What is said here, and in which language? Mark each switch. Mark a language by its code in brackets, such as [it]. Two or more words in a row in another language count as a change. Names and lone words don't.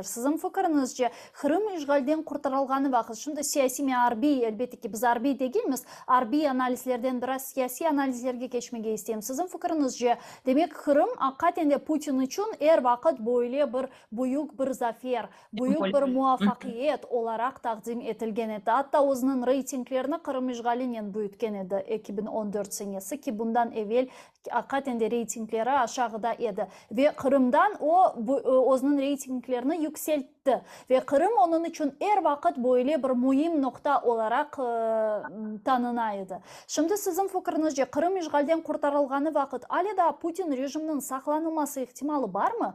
[crh] Sizin fikrinizce Kırım işgalden kurtarılganı vakit. Şimdi siyasi mi harbi, elbette ki biz harbi değiliz. Harbi analizlerden biraz siyasi analizlerge geçmeye isteyeyim. Sizin fikrinizce demek Kırım hakikaten de Putin için her vakit böyle bir büyük bir zafer, büyük bir muvaffakiyet olarak takdim etilgen edi. Hatta o'zining reytinglerini Kırım işgaliyle büyütken edi 2014 senesi ki bundan evvel hakikaten de reytingleri aşağıda edi. Ve Kırım'dan o'zining reytinglerini yükseltti. Ve Kırım onun için her vakit böyle bir mühim nokta olarak tanınaydı. Şimdi sizin fikrinizce Kırım işgalden kurtarılganı vakit alida Putin rejiminin saklanılması ihtimali var mı?